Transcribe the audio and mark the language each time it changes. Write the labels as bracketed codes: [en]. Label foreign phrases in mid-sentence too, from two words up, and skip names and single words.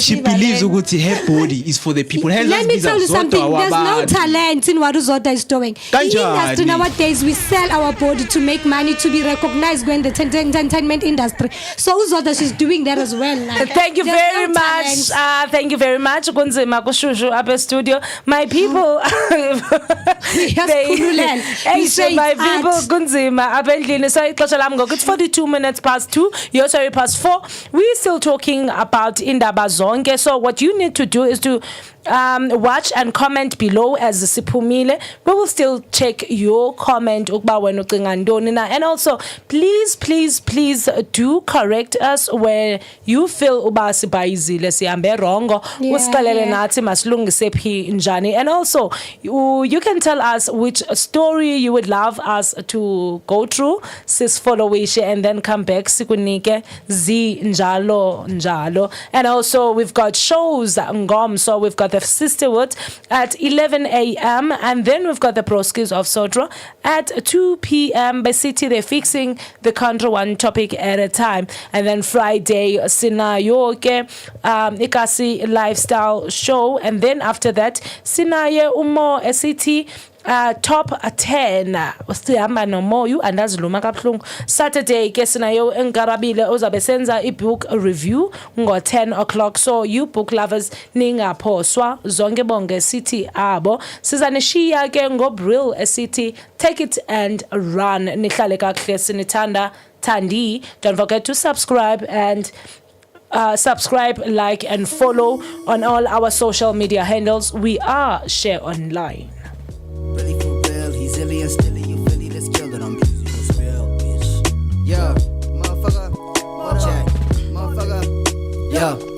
[en] She believes ukuthi her body is for the people. Let me tell you something. There's no talent in what Zodwa is doing. In the industry nowadays, we sell our body to make money, to be recognized in the entertainment industry. So Zodwa, she's doing that as well. Thank you very much. Thank you very much. [xh] Kunzima kushushu up studio. [en] My people. My people [xh] kunzima abendlini. [en] So it's 42 minutes past 2. You're sorry past 4. We're still talking about [xh] indaba zonke. [en] So what you need to do is to watch and comment below as Sipumile. We will still check your comment [xh] ukuba wena ucinga ntoni na, [en] and also please do correct us where you feel [xh] uba sibayizile sihambe [en] wrongo. [xh] Usikalele nathi masilungise phi njani. [en] And also you can tell us which story you would love us to go through. Sis follow and then come back [xh] sikunike zi njalo. [en] And also we've got shows ngom, so we've got the Sisterhood at 11 a.m. and then we've got the Broskis of Zodwa at 2 p.m. by City. They're fixing the country one topic at a time. And then Friday [xh] sinayo ke ikasi [en] lifestyle show, and then after that [xh] sinaye umo [en] City top 10 [xh] sihamba nomoyu andaziluma kabuhlungu. Saturday ke sinayo enkarabile ozabe senza i- [en] book review [xh] ngo-10 o'clock, [en] so you book lovers [xh] ningaphoswa zonke bonke City abo sizanishiya ke ngobrill City. [en] Take it and run. [xh] Nihlale kakuhle sinithanda Thandi. [en] Don't forget to subscribe and subscribe, like and follow on all our social media handles. We are Share Online. Really for real, he's illy and stilly. You Philly, let's kill it on music. It's real, bitch. Yeah, motherfucker. Check, motherfucker. Yeah.